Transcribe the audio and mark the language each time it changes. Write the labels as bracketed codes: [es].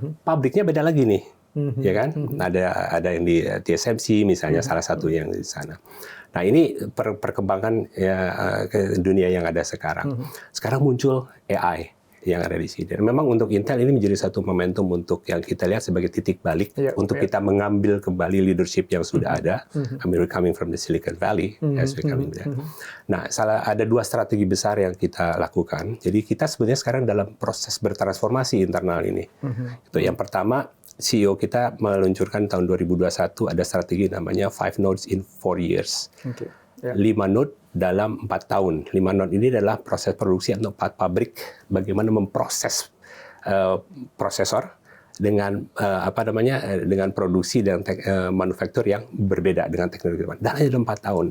[id] Pabriknya beda lagi nih, ya kan. Ada yang di TSMC misalnya, salah satu yang di sana. Nah, ini perkembangan ke dunia yang ada sekarang. Sekarang muncul AI yang ada di sini. Dan memang untuk Intel ini menjadi satu momentum untuk yang kita lihat sebagai titik balik untuk kita mengambil kembali leadership yang sudah ada. [en] I mean, we're coming from the Silicon Valley, as we coming there. [id] Nah, ada dua strategi besar yang kita lakukan. Jadi kita sebenarnya sekarang dalam proses bertransformasi internal ini. Itu yang pertama, CEO kita meluncurkan tahun 2021 ada strategi namanya 5 nodes in 4 years. 5 node dalam 4 tahun. 5 node ini adalah proses produksi atau 4 pabrik bagaimana memproses prosesor dengan dengan produksi dan manufaktur yang berbeda dengan teknologi depan. Dan hanya dalam 4 tahun.